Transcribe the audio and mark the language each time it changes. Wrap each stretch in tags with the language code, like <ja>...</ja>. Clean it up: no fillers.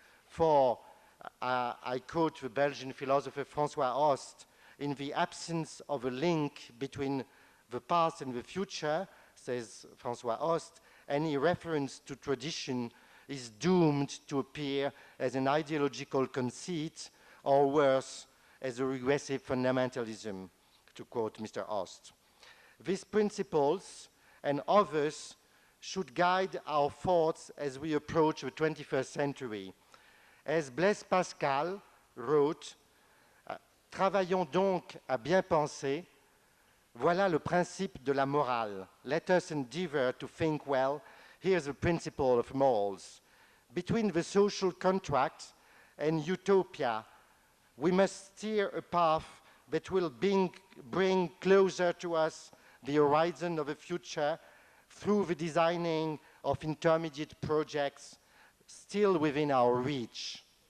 <en>For, I quote the Belgian philosopher François Host, in the absence of a link between the past and the future, says François Host, any reference to tradition is doomed to appear as an ideological conceit, or worse, as a regressive fundamentalism, to quote Mr. Host. These principles and others should guide our thoughts as we approach the 21st century. As Blaise Pascal wrote,</en> <fr>travaillons donc à bien penser, voilà le principe de la morale.</fr> <en>Let us endeavor to think well. Here's the principle of morals. Between the social contract and utopia, we must steer a path that will bring closer to us the horizon of the future through the designing of intermediate projects still within our reach.</en>